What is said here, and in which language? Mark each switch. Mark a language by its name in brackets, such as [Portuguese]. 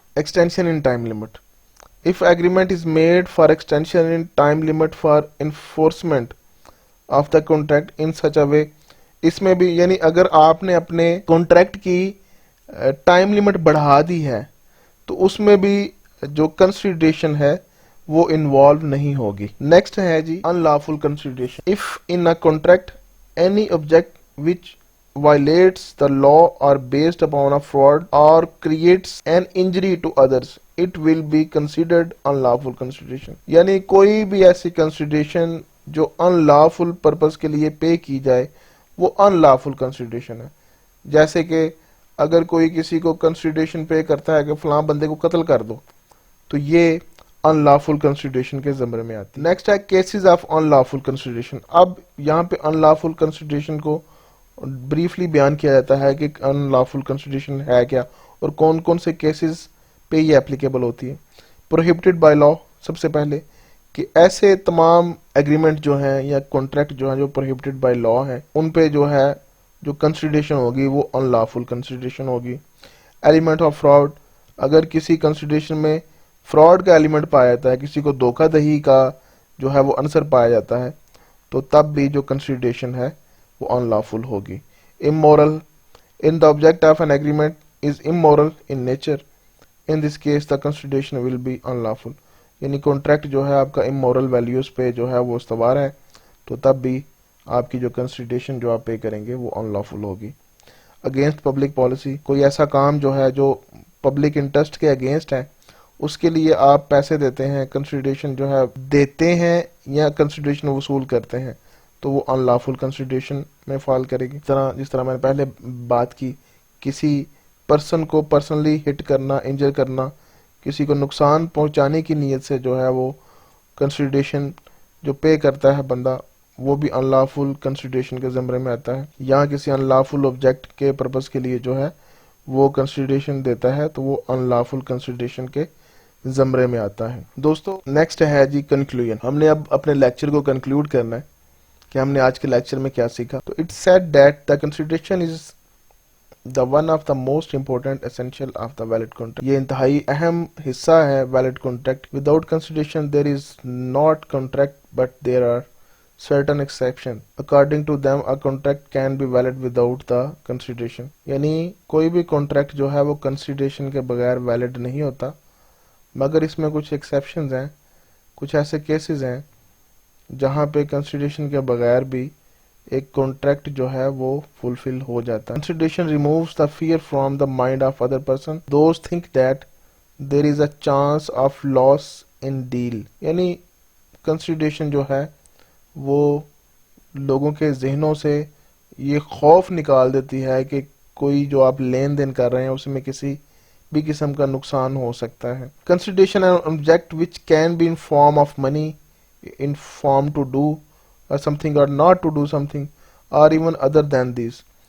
[Urdu] Extension in time limit. [English] If agreement is made for extension in time limit for enforcement of the contract in such a way، [Urdu] اس میں بھی یعنی اگر آپ نے اپنے contract کی ٹائم لمٹ بڑھا دی ہے تو اس میں بھی جو کنسیڈریشن ہے وہ انوالو نہیں ہوگی. نیکسٹ ہے جی ان lawful consideration. [English] If in a contract any object which violates the law or based upon a fraud or creates an injury to others it will be considered unlawful consideration. [Urdu] یعنی کوئی بھی ایسی consideration جو unlawful purpose کے لیے پے کی جائے وہ unlawful consideration ہے. جیسے کہ اگر کوئی کسی کو کنسیڈریشن پے کرتا ہے کہ فلاں بندے کو قتل کر دو، تو یہ unlawful consideration کے زمرے میں آتی. نیکسٹ ہے کیسز آف unlawful consideration. اب یہاں پہ unlawful consideration کو بریفلی بیان کیا جاتا ہے کہ ان لافل کنسیڈریشن ہے کیا اور کون کون سے کیسز پہ یہ اپلیکیبل ہوتی ہے. Prohibited by law. سب سے پہلے کہ ایسے تمام ایگریمنٹ جو ہیں یا کانٹریکٹ جو ہیں جو پروہیبٹڈ بائی لا ہیں ان پہ جو ہے جو کنسیڈریشن ہوگی وہ ان لافل کنسیڈریشن ہوگی. Element of fraud. اگر کسی کنسیڈریشن میں فراڈ کا ایلیمنٹ پایا جاتا ہے، کسی کو دھوکہ دہی کا جو ہے وہ عنصر پایا جاتا ہے، تو تب بھی جو کنسیڈریشن ہے وہ unlawful ہوگی. [English] Immoral. In the object of an agreement is immoral in nature. In this case the consideration will be unlawful. [Urdu] یعنی کانٹریکٹ جو ہے آپ کا immoral values پہ جو ہے وہ استوار ہے، تو تب بھی آپ کی جو کنسیڈریشن جو آپ پے کریں گے وہ unlawful ہوگی. [English] Against public policy. [Urdu] کوئی ایسا کام جو ہے جو پبلک انٹرسٹ کے اگینسٹ ہے اس کے لیے آپ پیسے دیتے ہیں، کنسیڈریشن جو ہے دیتے ہیں یا کنسیڈریشن وصول کرتے ہیں، تو وہ ان لافل کنسیڈریشن میں فال کرے گی۔ جس طرح میں نے پہلے بات کی، کسی پرسن کو پرسنلی ہٹ کرنا، انجر کرنا، کسی کو نقصان پہنچانے کی نیت سے جو ہے وہ کنسیڈریشن جو پے کرتا ہے بندہ، وہ بھی ان لافل کنسیڈریشن کے زمرے میں آتا ہے۔ یا کسی ان لافل آبجیکٹ کے پرپس کے لیے جو ہے وہ کنسیڈریشن دیتا ہے، تو وہ ان لافل کنسیڈریشن کے زمرے میں آتا ہے۔ دوستو نیکسٹ ہے جی کنکلوژن۔ ہم نے اب اپنے لیکچر کو کنکلوڈ کرنا ہے کہ ہم نے آج کے لیکچر میں کیا سیکھا۔ تو [English] It said that the consideration is the one of the most important essential of the valid contract. [Urdu] یہ انتہائی اہم حصہ ہے valid contract. [English] Without consideration there is not contract, but there are certain exceptions. According to them a contract can be valid without the consideration. [Urdu] یعنی کوئی بھی contract جو ہے وہ consideration کے بغیر valid نہیں ہوتا، مگر اس میں کچھ exceptions ہیں، کچھ ایسے cases ہیں جہاں پہ consideration کے بغیر بھی ایک کانٹریکٹ جو ہے وہ فلفل ہو جاتا ہے۔ [English] Consideration removes the fear from the mind of other person. Those think that there is a chance of loss in deal. [Urdu] یعنی consideration جو ہے وہ لوگوں کے ذہنوں سے یہ خوف نکال دیتی ہے کہ کوئی جو آپ لین دین کر رہے ہیں اس میں کسی بھی قسم کا نقصان ہو سکتا ہے۔ [English] Consideration an object which can be in form of money, in form to do or something or not to do something or even other than these.